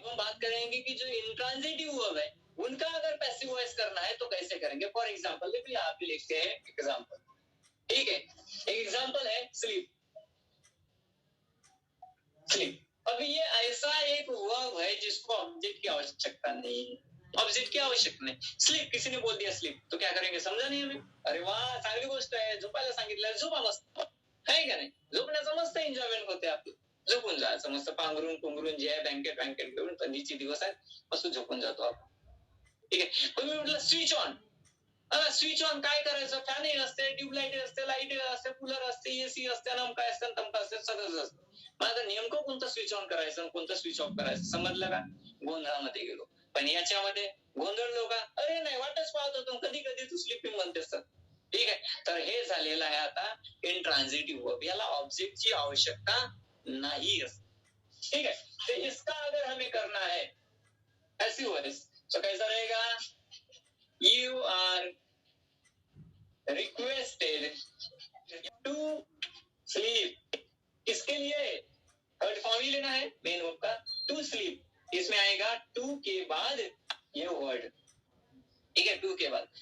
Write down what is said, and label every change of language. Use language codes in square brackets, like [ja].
[hi] हम बात करेंगे कि जो इंट्रांजिटिव वर्ब है उनका अगर पैसिव वॉइस करना है तो कैसे करेंगे। फॉर एग्जांपल देखिए यहाँ पे लिखते हैं एग्जांपल, ठीक है। एक एग्जांपल है स्लीप, स्लीप, अब ये ऐसा एक वर्ब है जिसको ऑब्जेक्ट की आवश्यकता नहीं है, ऑब्जेक्ट की आवश्यकता नहीं। [mr] स्लीप, [hi] किसी ने बोल दिया स्लीप, तो क्या करेंगे, समझा नहीं हमें, [mr] अरे वाह चांगली गोष्ट आहे, झोपायला सांगितलं, झोपा मस्त, आहे का नाही, झोपण्याचं मस्त एन्जॉयमेंट होते आपलं, झोपून जायचं मस्त पांघरून पुंघरून, जे आहे बँकेट घेऊन, थंडीचे दिवस आहेत मस्त झोपून जातो आपण, ठीक आहे. पण मी म्हटलं स्विच ऑन, स्विच ऑन काय करायचं, फॅनही असते, ट्यूबलाईट असते, लाईट असते, कूलर असते, एसी असते, नमका असते, तमका असते, सगळंच असतं. मग आता नेमकं कोणतं स्विच ऑन करायचं आणि कोणतं स्विच ऑफ करायचं समजलं का, गोंधळामध्ये गेलो. पण याच्यामध्ये गोंधळलो का, अरे नाही वाटच पाहत होतो, कधी कधी तू स्लिपिंग म्हणतेस तर, ठीक आहे. तर हे झालेलं आहे आता इंट्रान्झिटिव्ह वर्ब, याला ऑब्जेक्टची आवश्यकता नाही असते, ठीक है. [hi] तो इसका अगर हमें करना है ऐसी वॉइस, तो कैसा रहेगा, [en] you are requested to sleep, [hi] किसके लिए, थर्ड फॉर्म ही लेना है मेन वर्ब का, टू स्लीप, इसमें आएगा टू के बाद ये वर्ड, ठीक है, टू के बाद।